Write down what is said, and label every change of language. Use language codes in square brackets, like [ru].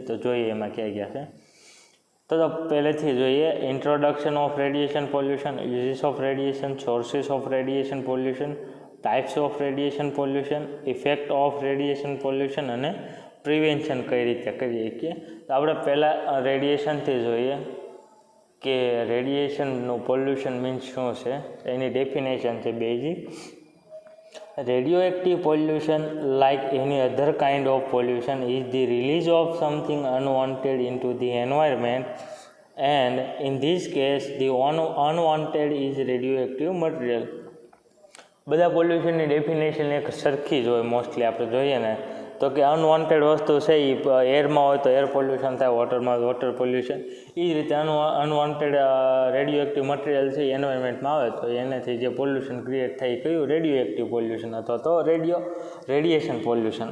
[gu] તો જોઈએ એમાં ક્યાં ક્યાં છે. તો પહેલેથી જોઈએ [en] introduction of radiation pollution, uses of radiation, sources of radiation pollution, types of radiation pollution, effect of radiation pollution અને prevention [gu] કઈ રીતે કરીએ કે. તો આપણે પહેલાં રેડિયેશનથી જોઈએ કે રેડિયેશનનું પોલ્યુશન મીન્સ શું છે, એની ડેફિનેશન છે basic. [en] Radioactive pollution, like any other kind of pollution, is the release of something unwanted into the environment, and in this case, the unwanted is radioactive material. [gu] બધા પોલ્યુશનની ડેફિનેશન એક સરખી જ હોય mostly આપણે જોઈએ ને, તો કે અનવોન્ટેડ વસ્તુ છે એ એરમાં હોય તો એર પોલ્યુશન થાય, વોટરમાં વોટર પોલ્યુશન. એ જ રીતે અનવોન્ટેડ રેડિયો એક્ટિવ મટીરિયલ છે એ એન્વાયરમેન્ટમાં આવે તો એનાથી જે પોલ્યુશન ક્રિએટ થાય એ કયું રેડિયો એક્ટિવ પોલ્યુશન અથવા તો રેડિયેશન પોલ્યુશન.